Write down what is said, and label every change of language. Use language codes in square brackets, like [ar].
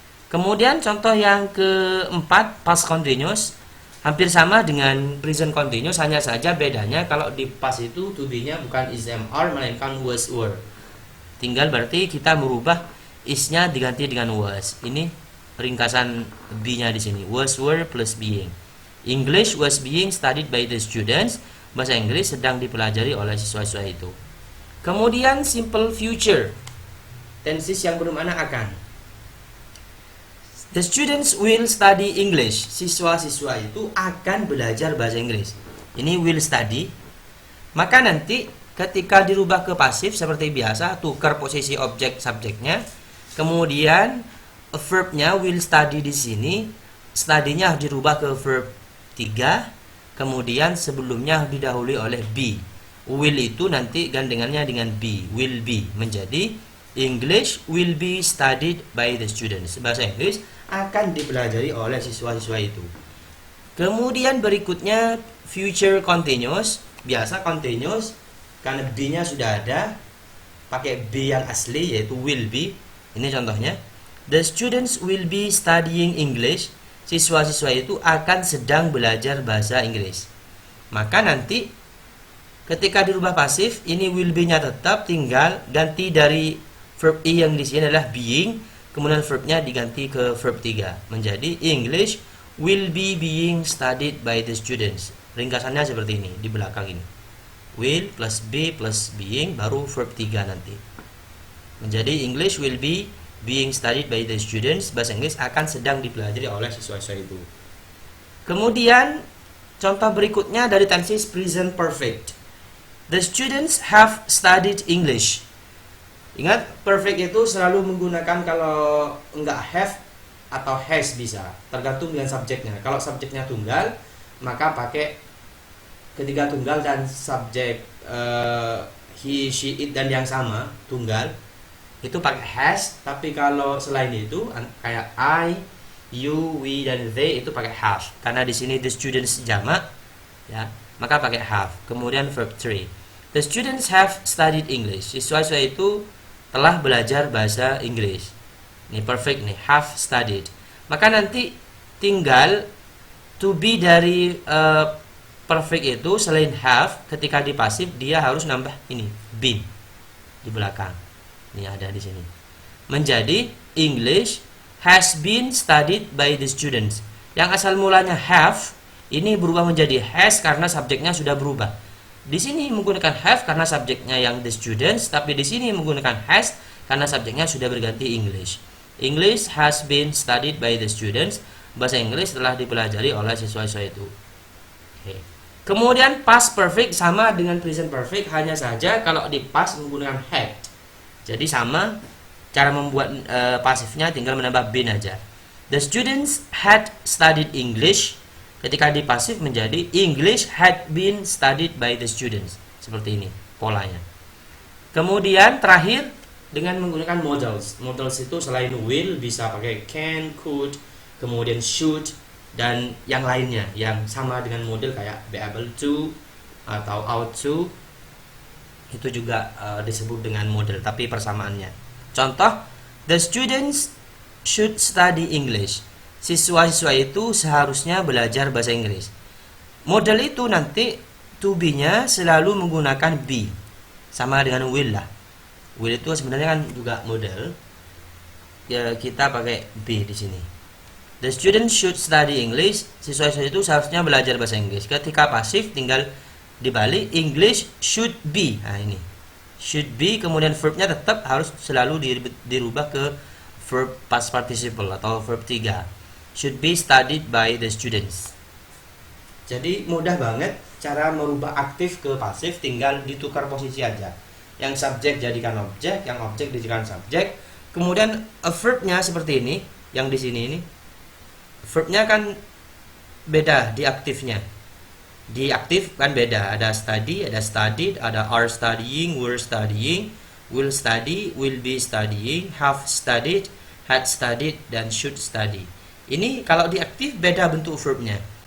[id] Kemudian contoh yang keempat past continuous. Hampir sama dengan present continuous, hanya saja bedanya kalau di past itu to be-nya bukan is, am, are melainkan was, were. Tinggal berarti kita merubah is-nya diganti dengan was. Ini ringkasan be-nya di sini. Was, were plus being. [en] English was being studied by the students. [id] Bahasa Inggris sedang dipelajari oleh siswa-siswa itu. Kemudian simple future. Tenses yang bermakna akan. [en] The students will study English. [id] Siswa-siswa itu akan belajar bahasa Inggris. Ini will study. Maka nanti ketika dirubah ke pasif seperti biasa, tukar posisi objek subjeknya. Kemudian verbnya will study di sini. Study-nya dirubah ke verb 3. Kemudian sebelumnya didahului oleh be. Will itu nanti gandengannya dengan be. [en] Will be [id] menjadi [en] English will be studied by the students. [id] Bahasa Inggris akan dipelajari oleh siswa-siswa itu. Kemudian berikutnya future continuous. Biasa continuous karena be-nya sudah ada, pakai be yang asli yaitu will be. Ini contohnya. [en] The students will be studying English. [id] Siswa-siswa itu akan sedang belajar bahasa Inggris. Maka nanti ketika dirubah pasif, ini will be-nya tetap, tinggal ganti dari verb I yang di sini adalah being, kemudian verbnya diganti ke verb 3 menjadi [en] English will be being studied by the students. [id] Ringkasannya seperti ini di belakang ini. Will plus be plus being baru verb 3 nanti. Menjadi [en] English will be being studied by the students. [id] Bahasa Inggris akan sedang dipelajari oleh siswa-siswa itu. Kemudian contoh berikutnya dari tenses present perfect. [en] The students have studied English. [id] Ingat, perfect itu selalu menggunakan kalau enggak have atau has bisa, tergantung dengan subjeknya. Kalau subjeknya tunggal, maka pakai ketiga tunggal dan subjek he, she, it dan yang sama tunggal itu pakai has. Tapi kalau selain itu kayak I, you, we dan they itu pakai have. Karena di sini the students jamak, ya, maka pakai have. Kemudian verb 3. [en] The students have studied English. [id] Siswa-siswa itu telah belajar bahasa Inggris. Ini perfect nih, have studied. Maka nanti tinggal to be dari perfect itu selain have, ketika di pasif dia harus nambah ini been di belakang. Ini ada di sini. Menjadi [en] English has been studied by the students. [id] Yang asal mulanya have ini berubah menjadi has karena subjeknya sudah berubah. Di sini menggunakan have karena subjeknya yang the students, tapi di sini menggunakan has karena subjeknya sudah berganti English. [en] English has been studied by the students. [id] Bahasa Inggris telah dipelajari oleh siswa-siswa itu. Oke. Kemudian past perfect sama dengan present perfect, hanya saja kalau di past menggunakan had. Jadi sama cara membuat pasifnya, tinggal menambah been aja. [en] The students had studied English. [id] Ketika di pasif menjadi [en] English had been studied by the students. [id] Seperti ini polanya. Kemudian terakhir dengan menggunakan modals. Modals itu selain will bisa pakai can, could, kemudian should dan yang lainnya yang sama dengan model kayak be able to atau ought to. Itu juga disebut dengan model, tapi persamaannya. Contoh, [en] the students should study English. [id] Siswa-siswa itu seharusnya belajar bahasa Inggris. Model itu nanti to be-nya selalu menggunakan be. Sama dengan will lah. Will itu sebenarnya kan juga model. Ya, kita pakai be di sini. [en] The students should study English. [id] Siswa-siswa itu seharusnya belajar bahasa Inggris. Ketika pasif tinggal dibalik [en] English should be. [id] Nah ini. Should be, kemudian verbnya tetap harus selalu dirubah ke verb past participle atau verb 3. [en] Should be studied by the students. [id] Jadi mudah banget cara merubah aktif ke pasif, tinggal ditukar posisi aja. Yang subjek jadikan objek, yang objek dijadikan subjek. Kemudian verbnya seperti ini, yang di sini ini. Verbnya kan beda di aktifnya. Di aktif kan beda, ada study, ada studied, ada are studying, were studying, will study, will be studying, have studied, had studied, dan should study. Ini kalau di aktif beda bentuk verbnya.